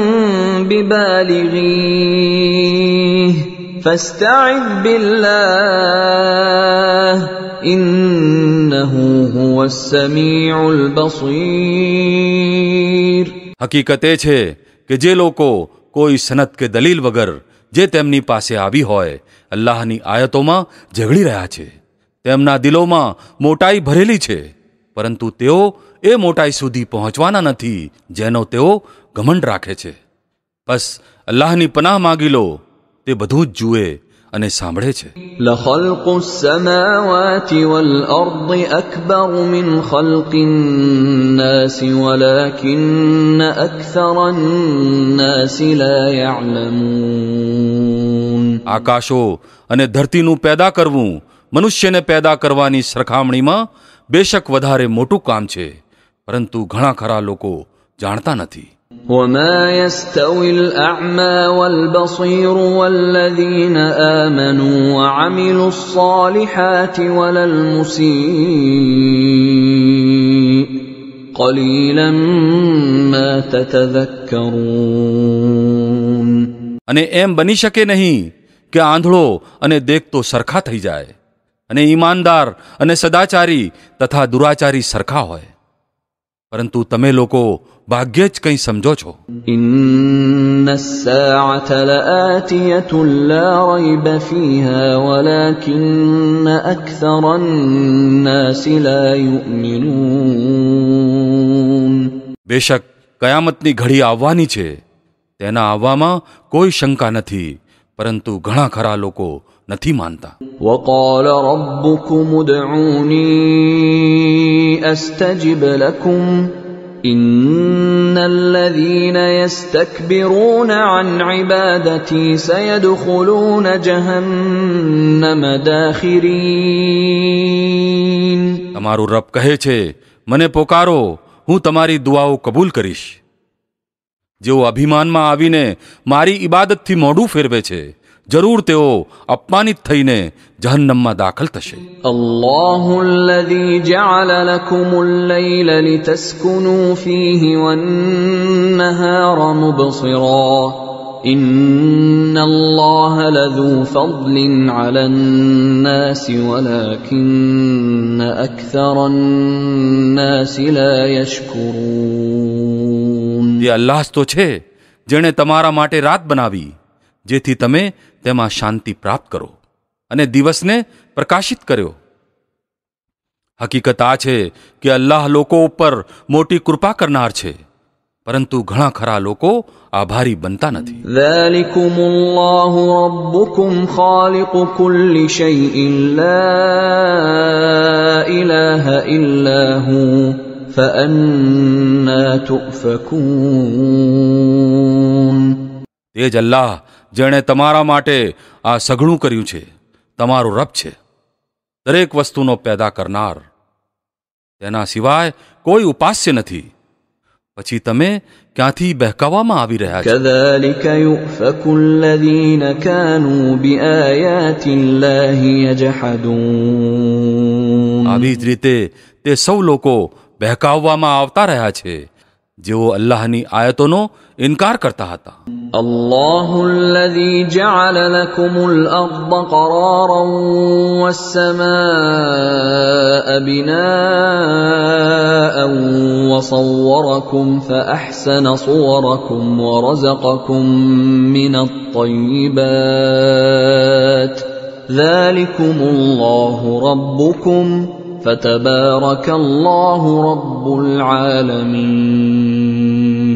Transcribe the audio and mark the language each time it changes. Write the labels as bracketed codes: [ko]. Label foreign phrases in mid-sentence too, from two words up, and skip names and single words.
[ar] ببالغيه فاستعذ بالله إنه هو السميع البصير. [gu] હકીકત એ છે કે જે લોકો કોઈ સનદ કે દલીલ વગર જે તેમની પાસે આવી હોય અલ્લાહની આયતોમાં ઝઘડી રહ્યા છે, તેમના દિલોમાં મોટાઈ ભરેલી છે, પરંતુ તેઓ એ મોટાઈ સુધી પહોંચવાના નથી જેનો તેઓ ઘમંડ રાખે છે. બસ અલ્લાહની પનાહ માગી લો, તે બધું જ જુએ અને સાંભળે છે. [ar] لخلق السماوات والأرض أكبر من خلق الناس ولكن أكثر الناس لا يعلمون. [gu] આકાશો અને ધરતીનું પેદા કરવું મનુષ્યને પેદા કરવાની સરખામણીમાં બેશક વધારે મોટું કામ છે, પરંતુ ઘણા ખરા લોકો જાણતા નથી. [ar] وما يستوي الأعمى والبصير والذين آمنوا وعملوا الصالحات ولا المسيء قليلا ما تتذكرون. [gu] અને એમ બની શકે નહીં કે આંધળો અને દેખતો સરખા થઈ જાય અને ઈમાનદાર અને સદાચારી તથા દુરાચારી સરખા હોય, પરંતુ તમે લોકો ભાગ્યે જ કંઈ સમજો છો. [ar] إن الساعة لآتية لا ريب فيها ولكن أكثر الناس لا يؤمنون. [gu] બેશક કયામતની ઘડી આવવાની છે, તેના આવવામાં કોઈ શંકા નથી, પરંતુ ઘણા ખરા લોકો નથી માનતા. [ar] وقال ربكم ادعوني أستجب لكم إن الذين يستكبرون عن عبادتي سيدخلون جهنم داخرين. [gu] તમારું રબ કહે છે, મને પોકારો, હું તમારી દુઆઓ કબૂલ કરીશ. જેઓ અભિમાનમાં આવીને મારી ઇબાદતથી મોઢું ફેરવે છે, જરૂર તેઓ અપમાનિત થઈને જહન્નમમાં દાખલ થશે. [ar] الله الذي جعل لكم الليل لتسكنوا فيه والنهار مبصرا إن الله لذو فضل على الناس ولكن أكثر الناس لا يشكرون. [gu] એ અલ્લાહ જ તો છે જેણે તમારા માટે રાત બનાવી જેથી તમે તેમાં શાંતિ પ્રાપ્ત કરો અને દિવસને પ્રકાશિત કર્યો. હકીકત આ છે કે અલ્લાહ લોકો ઉપર મોટી કૃપા કરનાર છે, પરંતુ ઘણા ખરા લોકો આભારી બનતા નથી. [ar] ذلكم الله ربكم خالق كل شيء لا إله إلا هو فأنا تؤفكون. [gu] તે જ અલ્લાહ જેણે તમારા માટે આ સઘળું કર્યું છે, તમારો રબ છે, દરેક વસ્તુનો પેદા કરનાર. તેના સિવાય કોઈ ઉપાસ્ય નથી. પછી તમે ક્યાંથી બહેકાવવામાં આવી રહ્યા છો? [ar] كذلك يؤفك الذين كانوا بآيات الله يجحدون. [gu] આવી જ રીતે તે સૌ લોકો બહેકાવવામાં આવતા રહ્યા છે જેઓ અલ્લાહની આયતોનો ઇનકાર કરતા હતા. [ar] الله الذي جعل لكم الأرض قرارا والسماء بناء وصوركم فأحسن صوركم ورزقكم من الطيبات ذلكم الله ربكم فتبارك الله رب العالمين.